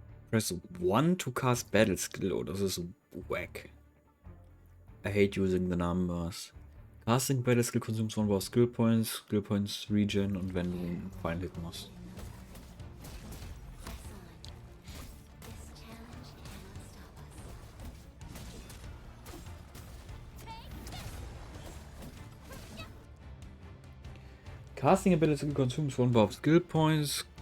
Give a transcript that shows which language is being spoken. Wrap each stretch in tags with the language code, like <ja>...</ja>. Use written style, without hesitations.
<en>Press 1 to cast battle skill. Oh,</en> <de>das ist so</de> <en>whack. I hate using the numbers. Casting battle skill consumes one of skill points regen</en> <de>und wenn du einen Feind hitten musst.</de> <en>Press on. This challenge cannot stop us. Casting ability skill consumes one of skill points.</en>